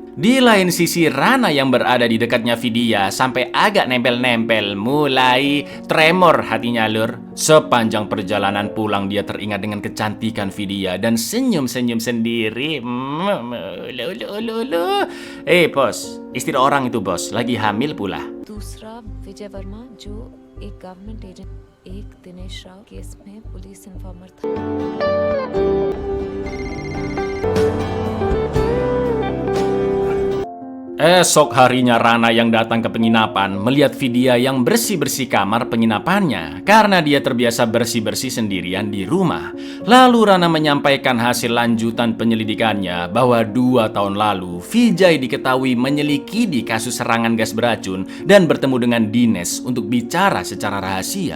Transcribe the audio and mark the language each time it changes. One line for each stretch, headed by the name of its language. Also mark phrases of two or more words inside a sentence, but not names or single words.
Indonesian: Di lain sisi, Rana yang berada di dekatnya Vidya sampai agak nempel-nempel, mulai tremor hatinya, Lur. Sepanjang perjalanan pulang dia teringat dengan kecantikan Vidya dan senyum-senyum sendiri. Bos, istri orang itu bos, lagi hamil pula.
Hindi: दूसरा विजय वर्मा जो एक
English: government agent,
Hindi: एक दिनेश राव केस में
English: police informer
Hindi: था।
Indonesian: Esok harinya Rana yang datang ke penginapan melihat Vidya yang bersih-bersih kamar penginapannya karena dia terbiasa bersih-bersih sendirian di rumah. Lalu Rana menyampaikan hasil lanjutan penyelidikannya bahwa 2 tahun lalu Vijay diketahui menyelidiki kasus serangan gas beracun dan bertemu dengan Dinesh untuk bicara secara rahasia.